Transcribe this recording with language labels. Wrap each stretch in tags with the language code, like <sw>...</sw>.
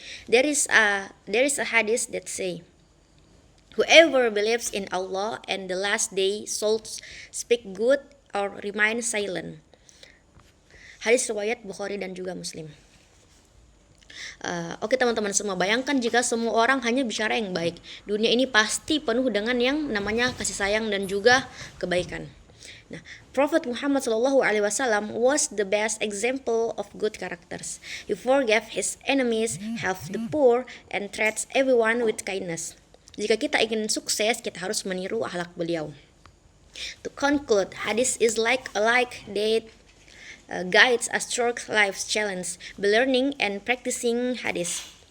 <en>There is a hadith that say, "Whoever believes in Allah and the last day shall speak good or remain silent."</en> <id>Hadis riwayat Bukhari dan juga Muslim. Oke teman-teman semua, bayangkan jika semua orang hanya bicara yang baik. Dunia ini pasti penuh dengan yang namanya kasih sayang dan juga kebaikan.</id> <en>Nah, Prophet Muhammad SAW was the best example of good characters. He forgave his enemies, helped the poor, and treats everyone with kindness.</en> <id>Jika kita ingin sukses, kita harus meniru akhlak beliau.</id> <en>To conclude, hadith is like a light that guides a short life's challenge by learning and practicing hadith.</en>